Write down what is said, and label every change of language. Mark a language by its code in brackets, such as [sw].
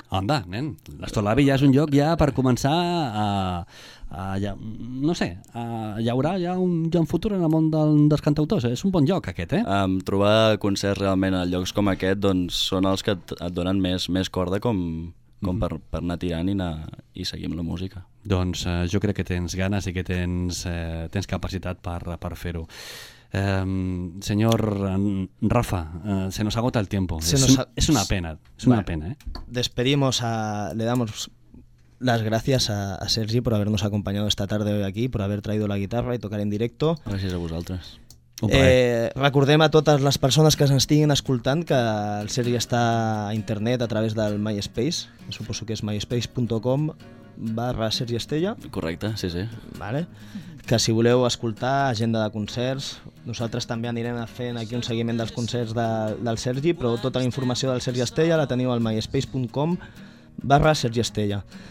[ca] Anda, nen, l'Astrolabi ja és un lloc ja per començar hi ha un futur en el món dels cantautors, eh? És un bon lloc aquest, eh? Trobar concerts realment a llocs com aquest doncs són els que et donen més corda com per anar tirant i seguir amb la música. Doncs jo crec que tens ganes i que tens capacitat per fer-ho. [es] Senyor Rafa, se nos agota el tiempo. [ca] És una pena, [es] Despedimos, le damos las gracias a Sergi por habernos acompañado esta tarde hoy aquí, por haber traído la guitarra y tocar en directo. [ca] Gràcies a vosaltres. Recordem a totes les persones que ens estiguin escoltant que el Sergi està a internet a través del MySpace, suposo que és myspace.com/Sergi Estella. Correcte, sí, sí. Vale. Que si voleu escoltar agenda de concerts, nosaltres també anirem fent aquí un seguiment dels concerts del Sergi, però tota la informació del Sergi Estella la teniu al myspace.com/Sergi Estella.